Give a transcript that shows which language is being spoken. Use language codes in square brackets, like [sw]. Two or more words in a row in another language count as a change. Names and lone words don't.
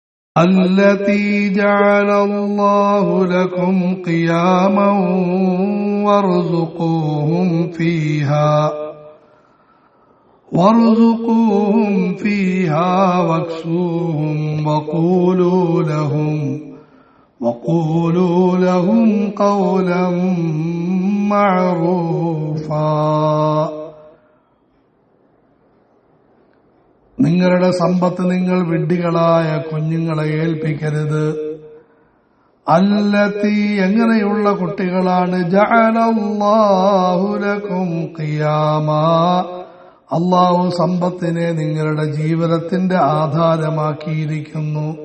[ar] التي جعل الله لكم قياما وارزقوهم فيها واكسوهم وقولوا لهم قولا معروفا. [ml] നിങ്ങളുടെ സമ്പത്ത് നിങ്ങൾ വിഡ്ഢികളായ കുഞ്ഞുങ്ങളെ ഏൽപ്പിക്കരുത്. അല്ലത്തി എങ്ങനെയുള്ള കുട്ടികളാണ് [ar] جعل الله لكم قياما [ml] അല്ലാഹു സമ്പത്തിനെ നിങ്ങളുടെ ജീവിതത്തിന്റെ ആധാരമാക്കിയിരിക്കുന്നു.